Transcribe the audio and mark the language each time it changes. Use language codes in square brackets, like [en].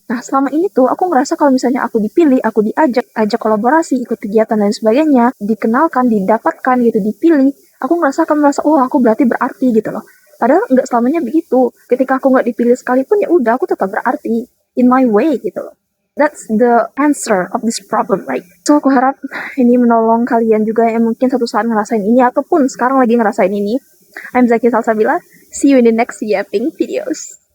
[id] Nah selama ini tuh aku ngerasa kalau misalnya aku dipilih, aku ajak kolaborasi, ikut kegiatan dan sebagainya, dikenalkan, didapatkan gitu, dipilih, aku ngerasa akan merasa, oh aku berarti berarti gitu loh. Padahal nggak selamanya begitu. Ketika aku nggak dipilih sekalipun ya udah aku tetap berarti [en] in my way [id] gitu loh. [en] That's the answer of this problem, right? [id] So aku harap ini menolong kalian juga yang mungkin satu saat ngerasain ini ataupun sekarang lagi ngerasain ini. [en] I'm Zaki Salsabila. See you in the next yapping videos.